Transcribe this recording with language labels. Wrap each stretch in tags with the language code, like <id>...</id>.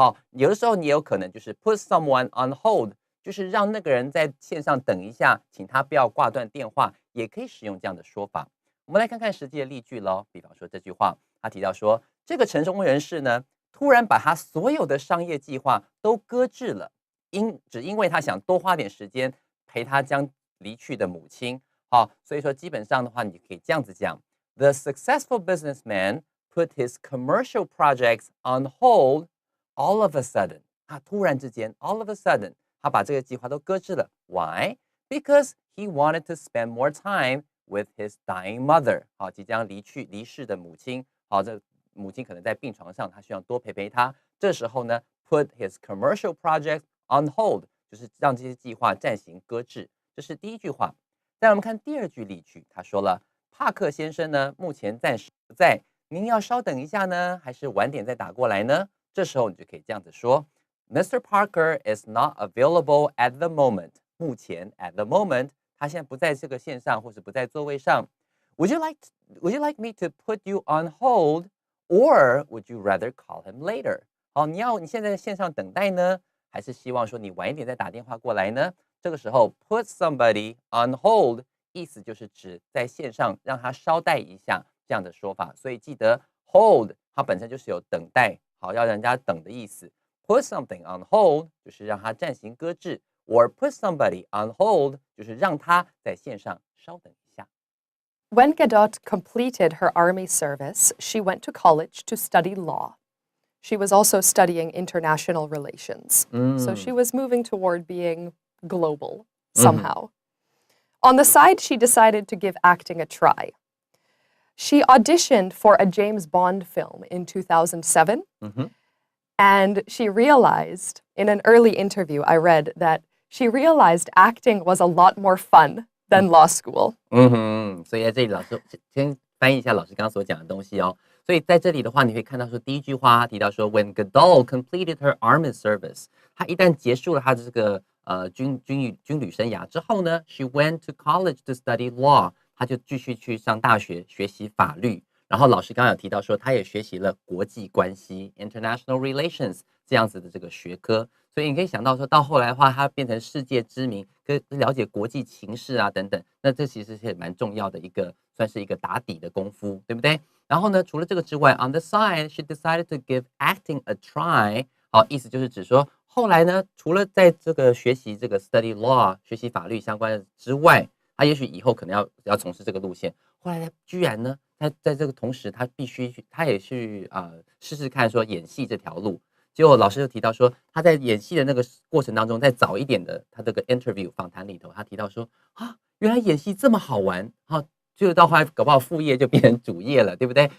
<zh>有的时候你有可能就是</zh> <en>put someone on hold，</en> <zh>就是让那个人在线上等一下，请他不要挂断电话，也可以使用这样的说法。我们来看看实际的例句咯。比方说这句话，他提到说，这个成功人士呢，突然把他所有的商业计划都搁置了，只因为他想多花点时间陪他将离去的母亲。所以说基本上的话，你可以这样子讲</zh> <en>：The successful businessman put his commercial projects on hold all of a sudden。</en> <zh>突然之间 ，</zh> <en>all of a sudden，</en> <zh>他把这个计划都搁置了。</zh> <en>Why? Because he wanted to spend more time with his dying mother。</en> <zh>即将离世的母亲。这母亲可能在病床上，他需要多陪陪他。这时候呢 ，</zh> <en>put his commercial projects on hold，</en> <zh>就是让这些计划暂行搁置。这是第一句话。再来我们看第二句例句，他说了，帕克先生呢目前暂时不在，您要稍等一下呢，还是晚点再打过来呢？这时候你就可以这样子说 ，</zh> <en>Mr. Parker is not available at the moment。</en> <zh>目前</zh> <en>at the moment，</en> <zh>他现在不在这个线上，或是不在座位上。</zh> <en>Would you like me to put you on hold, or would you rather call him later？</en> <zh>好，你现在在线上等待呢，还是希望说你晚一点再打电话过来呢？这个时候</zh> <en>put somebody on hold</en> <zh>意思就是指在线上让他稍待一下这样的说法，所以记得 hold 它本身就是有等待，好要人家等的意思。</zh> <en>Put something on hold</en> <zh>就是让它暂行搁置 ，</zh> <en>or put somebody on hold</en> <zh>就是让他在线上稍等一下。</zh> <en>When Gadot completed her army service, she went to college to study law. She was also studying international relations. So she was moving toward being global somehow. On the side, she decided to give acting a try. She auditioned for a James Bond film in 2007. And she realized, in an early interview I read, that she realized acting was a lot more fun than law school.</en> <zh>所以在这里老师先翻译一下老师刚刚所讲的东西哦。所以在这里的话，你会看到说第一句话提到说 ，</zh> <en>When Gadot completed her army service，</en> <zh>她一旦结束了她的这个军旅生涯之后呢 ，</zh> <en>she went to college to study law，</en> <zh>她就继续去上大学学习法律。然后老师刚刚有提到说，她也学习了国际关系</zh> <en>（international relations）</en> <zh>这样子的这个学科，所以你可以想到说到后来的话，她变成世界知名，跟了解国际情势啊等等，那这其实是蛮重要的一个，算是一个打底的功夫，对不对？然后呢，除了这个之外</zh> <en>，on the side she decided to give acting a try。</en> <zh>好，意思就是指说，后来呢，除了在这个学习这个 study law 学习法律相关的之外，他也许以后可能要从事这个路线。后来呢，居然呢，他在这个同时，他也去试试看说演戏这条路。结果老师就提到说，他在演戏的那个过程当中，在早一点的他这个 interview 访谈里头，他提到说原来演戏这么好玩就到后来搞不好副业就变成主业了，对不对？</zh>